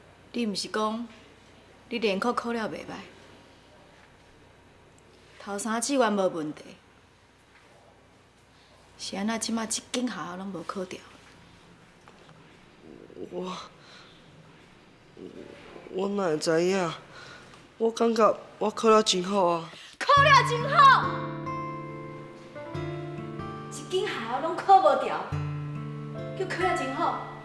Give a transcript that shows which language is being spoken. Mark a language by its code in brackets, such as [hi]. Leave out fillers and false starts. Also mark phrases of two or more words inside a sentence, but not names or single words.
[nan] 你毋是讲你联考考了袂歹，头三志愿无问题，是安那即马一间学校拢无考着？我哪会知影？我感觉我考了真好啊！考了真好，一间学校拢考无着，叫考了真好。